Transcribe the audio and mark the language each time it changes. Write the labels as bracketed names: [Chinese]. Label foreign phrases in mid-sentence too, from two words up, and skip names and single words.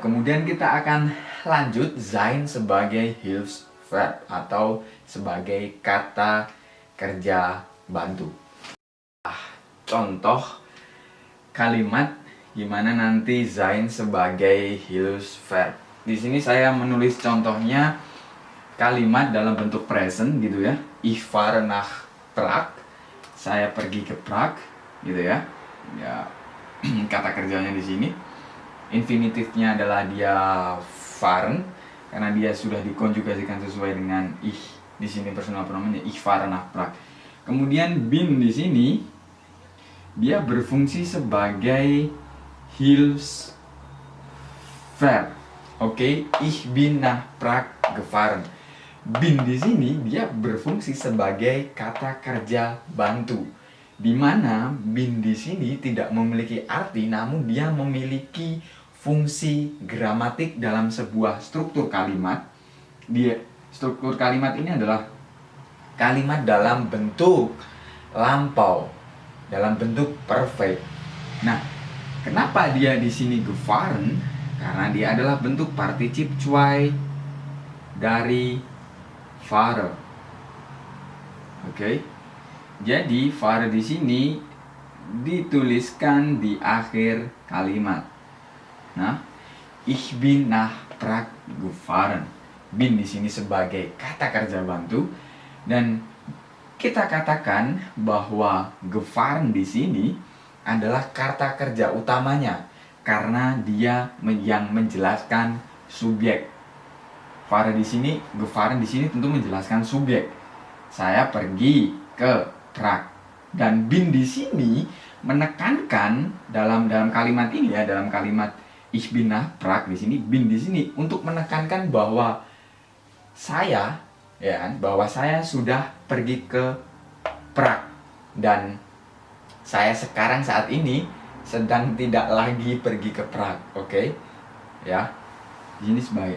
[Indonesian] Kemudian kita akan lanjut sein sebagai Hilfsverb atau sebagai kata kerja bantu. Contoh kalimat gimana nanti sein sebagai Hilfsverb. Di sini saya menulis contohnya kalimat dalam bentuk present gitu ya. [German] Ich fahre nach Prag, [Indonesian] saya pergi ke Prag gitu ya. Ya, kata kerjanya di sini. Infinitifnya adalah dia fahren karena dia sudah dikonjugasikan sesuai dengan ich. Di sini personal pronomennya [German] ich fahre nach Prag. [Indonesian] Kemudian bin di sini dia berfungsi sebagai Hilfsverb. Oke, [German] ich bin nach Prag gefahren. [Indonesian] Bin di sini dia berfungsi sebagai kata kerja bantu, di mana bin di sini tidak memiliki arti, namun dia memiliki fungsi gramatik dalam sebuah struktur kalimat. Struktur kalimat ini adalah kalimat dalam bentuk lampau, dalam bentuk perfect. Nah, kenapa dia di sini gefahren? Karena dia adalah bentuk [German] particip zwei [Indonesian] dari fahre. Oke. Jadi fahre di sini dituliskan di akhir kalimat. Nah, [German] ich bin nach Prag gefahren. [Indonesian] Bin di sini sebagai kata kerja bantu, dan kita katakan bahwa gefahren di sini adalah kata kerja utamanya karena dia yang menjelaskan subjek. Fahre di sini, gefahren di sini tentu menjelaskan subjek. Saya pergi ke Prag. Dan bin di sini menekankan dalam kalimat ini ya, dalam kalimat [German] ich bin nach Prag [Indonesian] di sini, bin di sini untuk menekankan bahwa saya bahwa saya sudah pergi ke Prag dan saya sekarang saat ini sedang tidak lagi pergi ke Prag. Oke. Ya. Ini sebagai.